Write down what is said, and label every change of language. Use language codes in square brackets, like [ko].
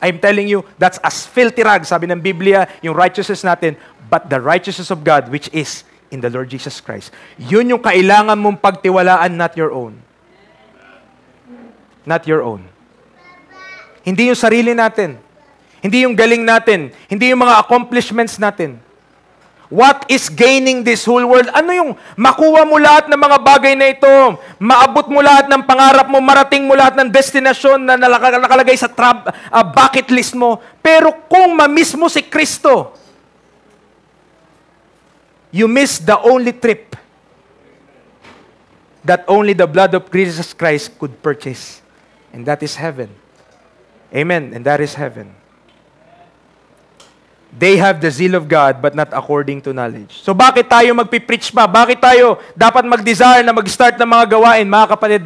[en] I'm telling you, that's as filthy rags, [tl] sabi ng Biblia, yung righteousness natin, [en] but the righteousness of God, which is in the Lord Jesus Christ. [tl] Yun yung kailangan mong pagtiwalaan, [en] not your own. Not your own. [tl] Hindi yung sarili natin. Hindi yung galing natin. Hindi yung mga accomplishments natin. [en] What is gaining this whole world? [tl] Ano yung makuha mo lahat ng mga bagay na ito? Maabot mo lahat ng pangarap mo, marating mo lahat ng destinasyon na nakalagay sa bucket list mo. Pero kung ma-miss mo si Kristo, [en] you miss the only trip that only the blood of Jesus Christ could purchase. And that is heaven. Amen. And that is heaven. They have the zeal of God, but not according to knowledge. [tl] So bakit tayo magpipreach pa? Bakit tayo dapat mag-desire na mag-start ng mga gawain, mga kapatid?